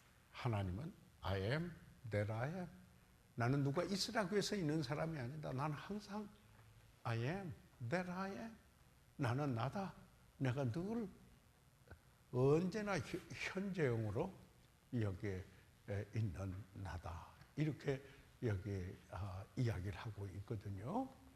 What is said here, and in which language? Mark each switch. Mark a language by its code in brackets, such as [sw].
[en] 하나님은 I am that I am. [ko] 나는 누가 있으라고 해서 있는 사람이 아니다. 나는 항상 [en] I am that I am. [ko] 나는 나다. 내가 늘 언제나 현재형으로 여기에 있는 나다. 이렇게 여기 이야기를 하고 있거든요.